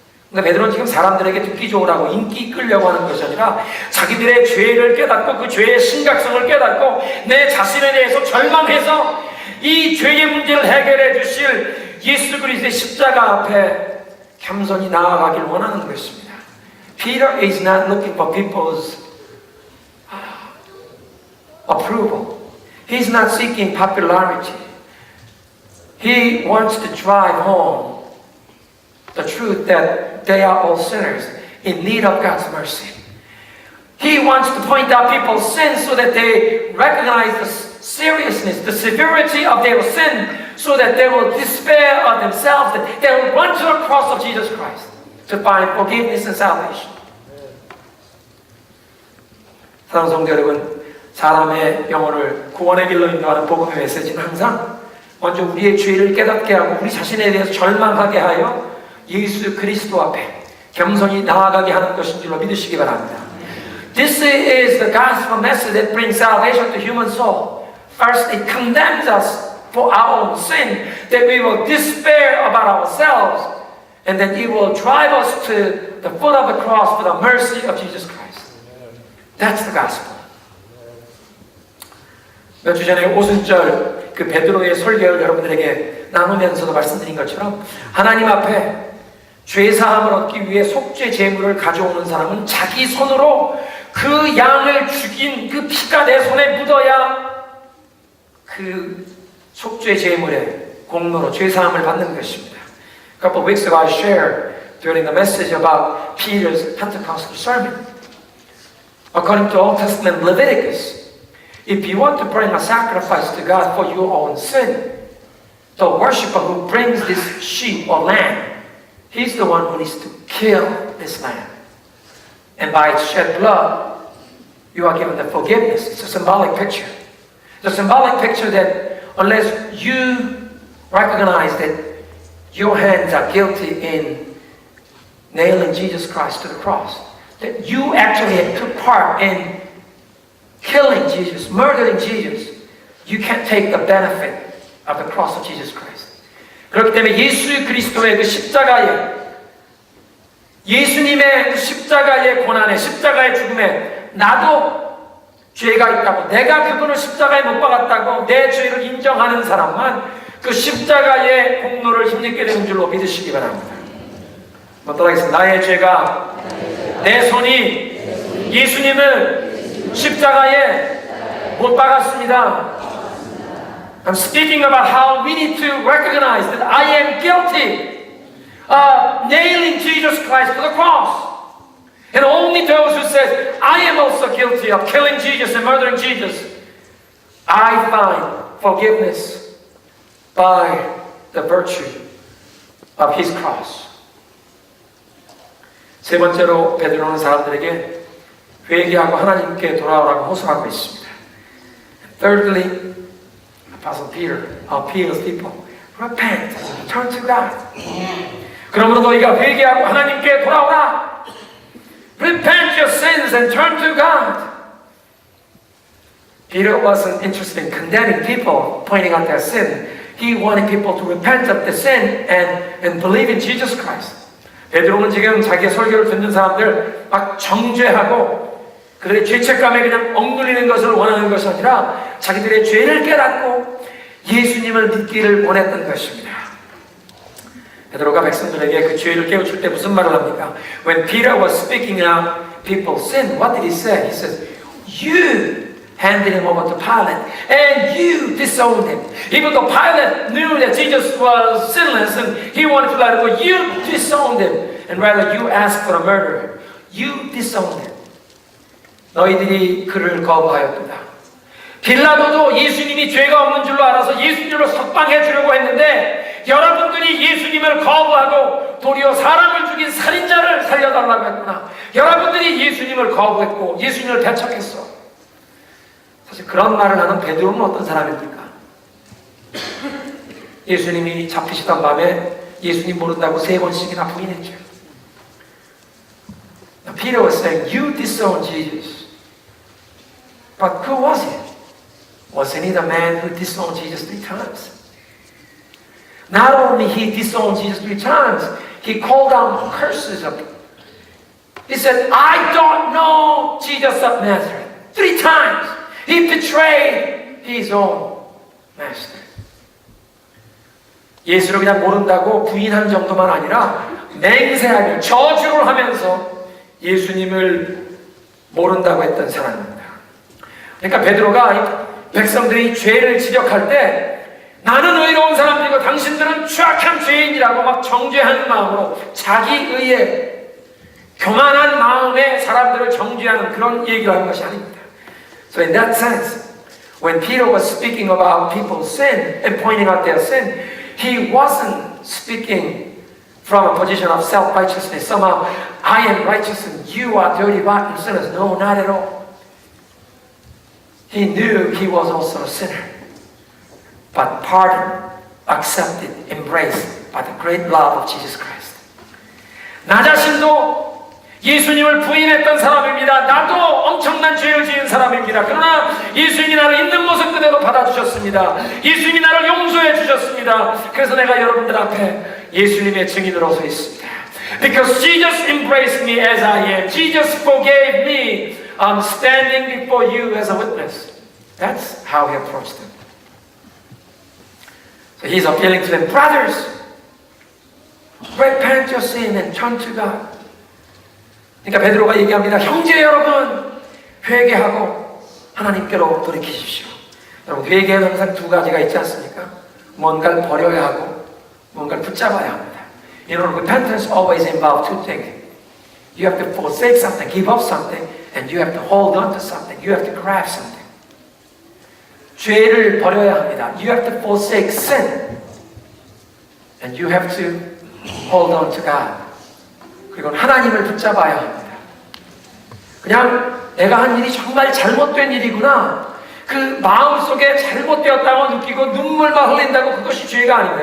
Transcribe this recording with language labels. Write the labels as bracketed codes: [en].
[ko] 근데 베드로는 지금 사람들에게 듣기 좋으라고 인기 끌려고 하는 것이 아니라 자기들의 죄를 깨닫고 그 죄의 심각성을 깨닫고 내 자신에 대해서 절망해서 이 죄의 문제를 해결해 주실 예수 그리스도의 십자가 앞에 겸손히 나아가길 원하는 것입니다. [en] Peter is not looking for people's approval. He's not seeking popularity. He wants to drive home the truth that they are all sinners in need of God's mercy. He wants to point out people's sins so that they recognize the seriousness, the severity of their sin, so that they will despair of themselves, that they will run to the cross of Jesus Christ to find forgiveness and salvation. [ko] 사랑하는 성도 여러분, 사람의 영혼을 구원의 길로 인도하는 복음의 메시지는 항상 먼저 우리의 죄를 깨닫게 하고 우리 자신에 대해서 절망하게 하여 예수 그리스도 앞에 겸손히 나아가게 하는 것인 줄로 믿으시기 바랍니다. [en] This is the gospel message that brings salvation to human soul. First, it condemns us for our own sin, that we will despair about ourselves, and that it will drive us to the foot of the cross for the mercy of Jesus Christ. That's the gospel. [ko] 몇 주 전에 오순절 그 베드로의 설교를 여러분들에게 나누면서도 말씀드린 것처럼 하나님 앞에 죄 사함을 얻기 위해 속죄 제물을 가져오는 사람은 자기 손으로 그 양을 죽인 그 피가 내 손에 묻어야 그 속죄 제물의 공로로 죄 사함을 받는 것입니다. [en] A couple of weeks ago I shared during the message about Peter's Pentecostal sermon. According to Old Testament Leviticus, if you want to bring a sacrifice to God for your own sin, the worshiper who brings this sheep or lamb, he's the one who needs to kill this lamb. And by its shed blood, you are given the forgiveness. It's a symbolic picture. It's a symbolic picture that unless you recognize that your hands are guilty in nailing Jesus Christ to the cross, that you actually took part in killing Jesus, murdering Jesus, you can't take the benefit of the cross of Jesus Christ. [ko] 그렇기 때문에 예수 그리스도의 그 십자가의 예수님의 십자가의 고난에, 십자가의 죽음에 나도 죄가 있다고, 내가 그분을 십자가에 못 박았다고 내 죄를 인정하는 사람만 그 십자가의 공로를 힘입게 되는 줄로 믿으시기 바랍니다. 따라하겠습니다. 나의 죄가, 내 손이 예수님을 십자가에 못 박았습니다. [en] I'm speaking about how we need to recognize that I am guilty of nailing Jesus Christ to the cross. And only those who say, I am also guilty of killing Jesus and murdering Jesus, I find forgiveness by the virtue of His cross. [ko] 세 번째로 베드로는 사람들에게 회개하고 하나님께 돌아오라고 호소하고 있습니다. [en] Thirdly, Apostle Peter appeals people, repent, turn to God. [ko] 그러므로 너희가 회개하고 하나님께 돌아오라. [en] Repent your sins and turn to God. Peter wasn't interested in condemning people, pointing out their sin. He wanted people to repent of the sin and believe in Jesus Christ. [ko] 베드로는 지금 자기의 설교를 듣는 사람들 막 정죄하고 그들의 죄책감에 그냥 억눌리는 것을 원하는 것이 아니라 자기들의 죄를 깨닫고 예수님을 믿기를 원했던 것입니다. 베드로가 백성들에게 그 죄를 깨우칠 때 무슨 말을 합니까? [en] When Peter was speaking out people's sin, what did he say? He says, you handed him over to Pilate and you disowned him. Even though Pilate knew that Jesus was sinless and he wanted to let it go, you disowned him. And rather you asked for a murderer. You disowned him. [ko] 너희들이 그를 거부하였도다. 빌라도도 예수님이 죄가 없는 줄로 알아서 예수님을 석방해 주려고 했는데 여러분들이 예수님을 거부하고 도리어 사람을 죽인 살인자를 살려달라고 했구나. 여러분들이 예수님을 거부했고 예수님을 배척했어. 사실 그런 말을 하는 베드로는 어떤 사람입니까? 예수님이 잡히시던 밤에 예수님 모른다고 3번씩이나 부인했죠. [en] Peter was saying, you disowned Jesus. But who was he? Wasn't he the man who disowned Jesus 3 times? Not only he disowned Jesus 3 times, he called down curses of him. He said, I don't know Jesus of Nazareth. 3 times he betrayed his own master. [ko] 예수를 그냥 모른다고 부인한 정도만 아니라 맹세하며 저주를 하면서 예수님을 모른다고 했던 사람입니다. 그러니까 베드로가 백성들이 죄를 지적할 때 나는 의로운 사람들이고 당신들은 추악한 죄인이라고 막 정죄하는 마음으로 자기의에 교만한 마음에 사람들을 정죄하는 그런 얘기를 하는 것이 아닙니다. [en] So in that sense, when Peter was speaking about people's sin and pointing out their sin, he wasn't speaking from a position of self-righteousness. Somehow, I am righteous and you are dirty, rotten sinners. No, not at all. He knew he was also a sinner. But pardoned, accepted, embraced by the great love of Jesus Christ. [ko] 나 자신도 예수님을 부인했던 사람입니다. 나도 엄청난 죄를 지은 사람입니다. 그러나 예수님이 나를 있는 모습 그대로 받아주셨습니다. 예수님이 나를 용서해 주셨습니다. 그래서 내가 여러분들 앞에 예수님의 증인으로 서 있습니다. [en] Because Jesus embraced me as I am. Jesus forgave me. I'm standing before you as a witness. That's how he approached them. So he's appealing to them, brothers, repent your sin and turn to God. [ko] 그러니까 베드로가 얘기합니다. 형제 여러분, 회개하고 하나님께로 돌이키십시오. 여러분, 회개는 항상 2가지가 있지 않습니까? 뭔가를 버려야 하고 뭔가를 붙잡아야 합니다. [en] You know, repentance always involves 2 things. You have to forsake something, give up something, and you have to hold on to something. You have to grab something. [ko] 죄를 버려야 합니다. [en] You have to forsake sin, and you have to hold on to God. [ko] 그리고 하나님을 붙잡아야 합니다. 그냥 내가 한 일이 정말 잘못된 일이구나. 그 마음속에 잘못되었다고 느끼고 눈물만 흘린다고 그것이 죄가 아닙니다.